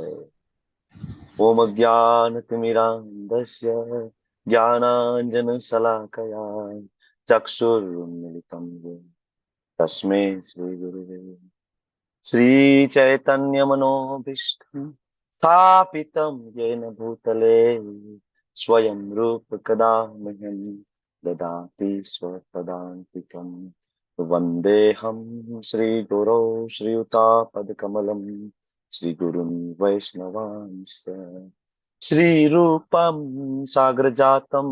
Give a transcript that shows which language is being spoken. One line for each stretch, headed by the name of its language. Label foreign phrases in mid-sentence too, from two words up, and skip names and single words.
Sanskrit: ઓમ જ્ઞાનતિમિરાન્ધસ્ય જ્ઞાનાંજન શલાકયા ચક્ષુરુન્મિલિतं येन તસ્मै શ્રી ગુરુવે શ્રી ચૈતન્ય મનોભીષ્ટં સ્થાપિतं येन भूतले स्वयं रूप कदा मह्यं ददाति स्वपदान्तिकं वन्देऽहं श्रीगुरौ श्रीयुतापदकमलं श्रीगुरुं वैष्णवांश्च श्रीरूपं साग्रजातं